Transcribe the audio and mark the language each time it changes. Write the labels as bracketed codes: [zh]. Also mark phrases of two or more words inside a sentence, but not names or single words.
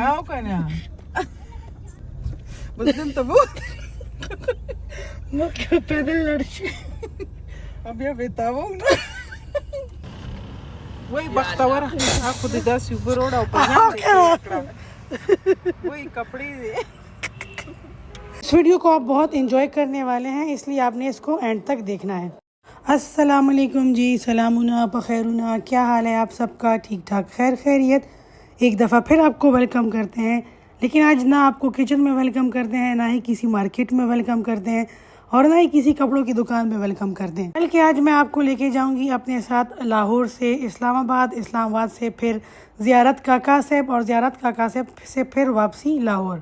[ps] او که نه بس دلته بوت مخکې پیدل لاړ شي بیا به تاوږ نه وای بختوره خو دې داسې اوبه روړه او په ځان دې تېره کړه وای کپڑے دې [hi] इस वीडियो को आप बहुत एंजॉय करने वाले हैं, इसलिए आपने इसको एंड तक देखना है। अस्सलाम वालेकुम जी, [ps] سلامونه پخیرونه, [hi] क्या हाल है आप सबका? ठीक ठाक खैर खैरियत। एक दफ़ा फिर आपको वेलकम करते हैं, लेकिन आज ना आपको किचन में वेलकम करते हैं, ना ही किसी मार्केट में वेलकम करते हैं और ना ही किसी कपड़ों की दुकान में वेलकम करते हैं, बल्कि आज मैं आपको लेके जाऊंगी अपने साथ लाहौर से इस्लामाबाद, इस्लामाबाद से फिर ज़ियारत काका साहब और ज़ियारत काका साहब से फिर वापसी लाहौर।